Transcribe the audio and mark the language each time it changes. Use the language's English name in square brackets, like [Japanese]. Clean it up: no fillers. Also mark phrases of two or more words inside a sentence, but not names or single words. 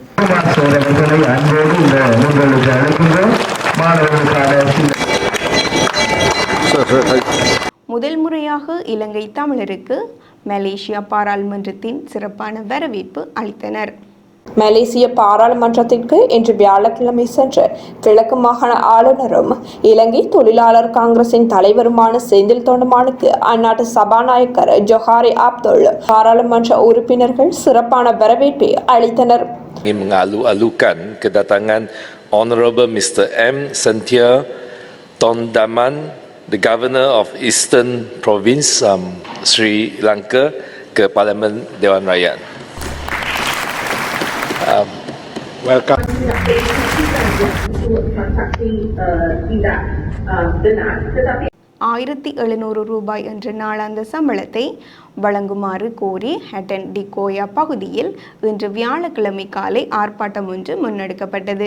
[Tamil] முதல் முறையாக இலங்கை தமிழருக்கு மலேசியா பாராளுமன்றத்தின் சிறப்பான வரவேற்பு அளித்தனர். மலேசிய பாராளுமன்றத்திற்கு இன்று வியாழக்கிழமை சென்ற கிழக்கு மாகாண ஆளுநரும் இலங்கை தொழிலாளர் காங்கிரசின் தலைவருமான செந்தில் தொண்டமானுக்கு அந்நாட்டு சபாநாயகர் ஜொஹாரி அப்துல் பாராளுமன்ற உறுப்பினர்கள் சிறப்பான வரவேற்பை அளித்தனர். [Malay] Mengalu-alukan kedatangan Honorable Mr. M. [English] Senthia Tondaman, the Governor of Eastern Province, Sri Lanka, [Malay] ke Parlimen Dewan Rakyat. [English] Welcome. [Tamil] ரூபாய் என்ற நாளாந்த சம்பளத்தை வழங்குமாறு கோரி ஹட்டன் டி கோயா பகுதியில் இன்று வியாழக்கிழமை காலை ஆர்ப்பாட்டம் ஒன்று முன்னெடுக்கப்பட்டது.